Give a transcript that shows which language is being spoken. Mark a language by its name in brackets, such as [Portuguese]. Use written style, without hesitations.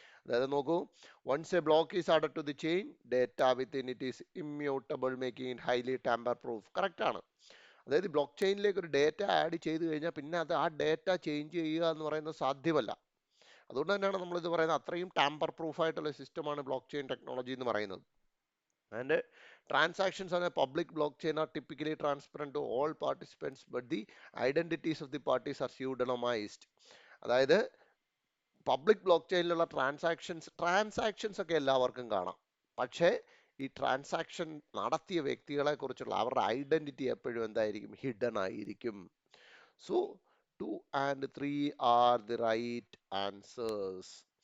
[Malayalam] അതായത് നോക്കൂ, [English] once a block is added to the chain, data within it is immutable, making it highly tamper proof. [Malayalam] Correct ആണ്. അതായത് block ചെയിനിലേക്ക് ഒരു data add ചെയ്ത് കഴിഞ്ഞാൽ പിന്നെ അത് ആ ഡേറ്റ ചേഞ്ച് ചെയ്യുക എന്ന് പറയുന്നത് സാധ്യമല്ല. അതുകൊണ്ട് തന്നെയാണ് നമ്മളിത് പറയുന്നത് അത്രയും ടാമ്പർ പ്രൂഫ് ആയിട്ടുള്ള സിസ്റ്റമാണ് ബ്ലോക്ക് ചെയിൻ ടെക്നോളജി എന്ന് പറയുന്നത്. [English] And transactions on a public blockchain are typically transparent to all participants, but the identities of the parties are pseudonymized. [Malayalam] അതായത് പബ്ലിക് ബ്ലോക്ക് ചെയിനിലുള്ള ട്രാൻസാക്ഷൻസ് ഒക്കെ എല്ലാവർക്കും കാണാം. പക്ഷേ ഈ ട്രാൻസാക്ഷൻ നടത്തിയ വ്യക്തികളെ കുറിച്ചുള്ള അവരുടെ ഐഡന്റിറ്റി എപ്പോഴും എന്തായിരിക്കും? ഹിഡൻ ആയിരിക്കും. [English] So 2 and 3 are the right answers.